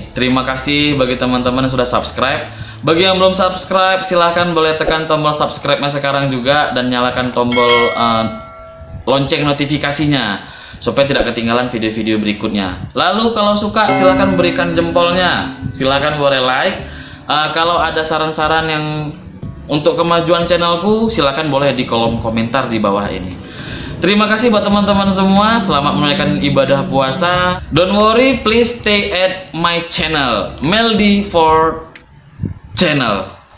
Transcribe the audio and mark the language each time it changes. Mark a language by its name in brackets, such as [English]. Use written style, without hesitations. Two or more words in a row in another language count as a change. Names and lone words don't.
[Indonesian] Terima kasih bagi teman-teman yang sudah subscribe. Bagi yang belum subscribe, silahkan boleh tekan tombol subscribe-nya sekarang juga dan nyalakan tombol lonceng notifikasinya supaya tidak ketinggalan video-video berikutnya. Lalu kalau suka silahkan berikan jempolnya, silahkan boleh like. Kalau ada saran-saran yang untuk kemajuan channelku, silahkan boleh di kolom komentar di bawah ini. Terima kasih buat teman-teman semua. Selamat menunaikan ibadah puasa. [English] Don't worry, please stay at my channel, Meldy for channel.